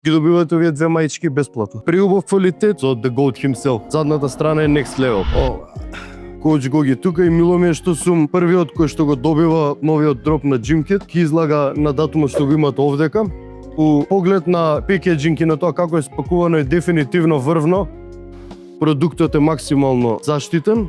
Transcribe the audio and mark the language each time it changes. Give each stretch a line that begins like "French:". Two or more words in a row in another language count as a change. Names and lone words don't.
Macedonian: ги добивате овие две маички бесплатно. Приубав квалитет со
English: The Goat himself.
Macedonian: Задната страна е
English: next level.
Macedonian: Кој го ги тука и мило ми е што сум првиот кој што го добива новиот дроп на Gymkit, ки излага на датумот што го имате овдека. У поглед на пекеджинг и на тоа како е спакувано е дефинитивно врвно. Продуктот е максимално заштитен.